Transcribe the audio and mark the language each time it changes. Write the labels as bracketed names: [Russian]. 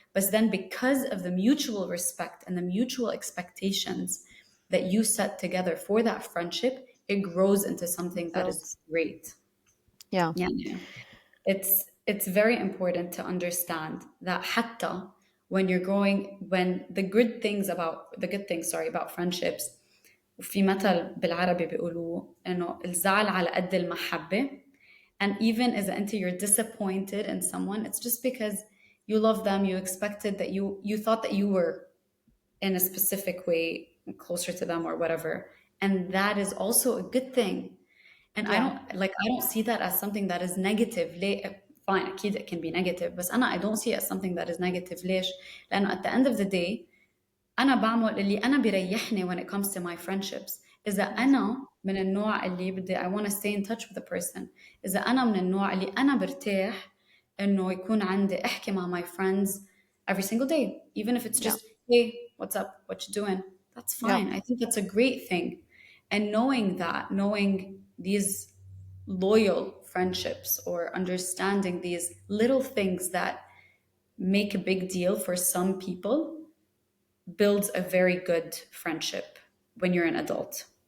[English] But then because of the mutual respect and the mutual expectations that you set together for that friendship, it grows into something that is Builds. great. Yeah. Yeah, yeah. It's very important to understand that [Arabic] حتى [English] when the good things, sorry, about friendships. [Arabic] وفي مثل بالعربي بيقولوا انه الزعل على قد المحبة. [English] And even as [Arabic] انت [English] you're disappointed in someone, it's just because you love them, you expected that you thought that you were in a specific way closer to them or whatever. And that is also a good thing. And Yeah. I don't see that as something that is negative. Fine, [Arabic] أكيد [English] it can be negative, but I don't see it as something that is negative. [Arabic] ليش؟ لأنه [English] at the end of the day [Arabic] أنا بعمل اللي أنا بيريحني [English] when it comes to my friendships. [Arabic] إذا أنا من النوع اللي بدي [English] I want to stay in touch with the person. [Arabic] إذا أنا من النوع اللي أنا برتاح إنه يكون عندي أحكي مع [English] my friends every single day, even if it's Yeah. just, hey, what's up? What you doing? That's Yeah. fine. I think that's a great thing. And knowing these loyal friendships or understanding these little things that make a big deal for some people builds a very good friendship when you're an adult,